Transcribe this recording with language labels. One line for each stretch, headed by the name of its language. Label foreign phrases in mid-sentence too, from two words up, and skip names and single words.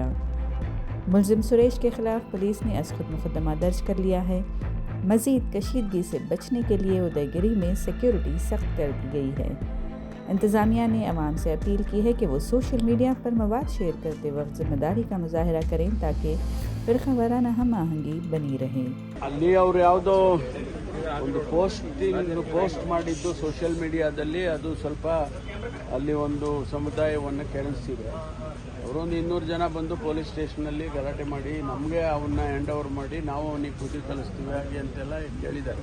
Urdu: ملزم سریش کے خلاف پولیس نے از خود مقدمہ درج کر لیا ہے. مزید کشیدگی سے بچنے کے لیے ادے گری میں سیکیورٹی سخت کر دی گئی ہے. انتظامیہ نے عوام سے اپیل کی ہے کہ وہ
English: social media
Urdu: پر مواد شیئر کرتے وقت ذمہ داری کا مظاہرہ کریں تاکہ فرقہ وارانہ ہم آہنگی بنی رہے.
Kannada: ಅಲ್ಲಿ ಅವರು ಯಾವುದೋ ಒಂದು ಪೋಸ್ಟ್ ಮಾಡಿದ್ದು
English: social media ದಲ್ಲಿ
Kannada: ಅದು ಸ್ವಲ್ಪ ಅಲ್ಲಿ ಒಂದು ಸಮುದಾಯವನ್ನು ಕೆರಳಿಸಿದೆ. ಅವರೊಂದು 200 ಜನ ಬಂದು ಪೊಲೀಸ್ ಸ್ಟೇಷನಲ್ಲಿ ಗಲಾಟೆ ಮಾಡಿ ನಮಗೆ ಅವನ್ನ
English: hand over
Kannada: ಮಾಡಿ ನಾವು ಅವನಿಗೆ ಬುದ್ಧಿ ಕಲಿಸ್ತೀವಿ ಹಾಗೆ ಅಂತೆಲ್ಲ ಕೇಳಿದ್ದಾರೆ.